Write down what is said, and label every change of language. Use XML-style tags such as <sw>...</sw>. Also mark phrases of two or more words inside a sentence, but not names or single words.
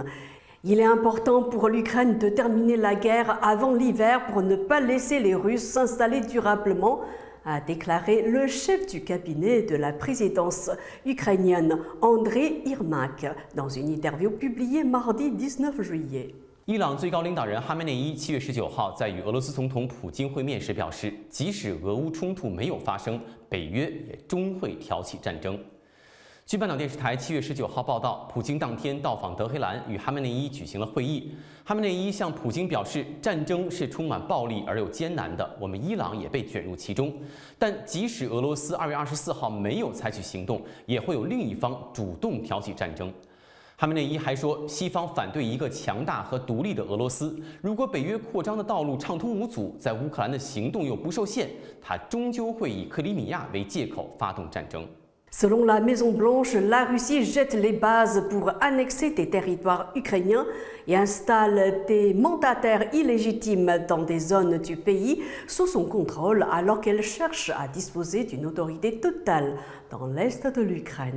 <fr>Il est important pour l'Ukraine de terminer la guerre avant l'hiver pour ne pas laisser les Russes s'installer durablement, a déclaré le chef du cabinet de la présidence ukrainienne, Andrei Yermak, dans une interview publiée mardi 19 juillet.</fr> <zh>伊朗最高领导人哈梅内伊7月19号在与俄罗斯总统普京会面时表示，即使俄乌冲突没有发生，北约也终会挑起战争。据半岛电视台7月19号报道，普京当天到访德黑兰，与哈梅内伊举行了会议。哈梅内伊向普京表示，战争是充满暴力而又艰难的，我们伊朗也被卷入其中。但即使俄罗斯2月24号没有采取行动，也会有另一方主动挑起战争。哈梅内伊还说，西方反对一个强大和独立的俄罗斯。如果北约扩张的道路畅通无阻，在乌克兰的行动又不受限，他终究会以克里米亚为借口发动战争。</zh> <fr>Selon la Maison-Blanche, la Russie jette les bases pour annexer des territoires ukrainiens et installe des mandataires illégitimes dans des zones du pays sous son contrôle alors qu'elle cherche à disposer d'une autorité totale dans l'est de l'Ukraine.</fr>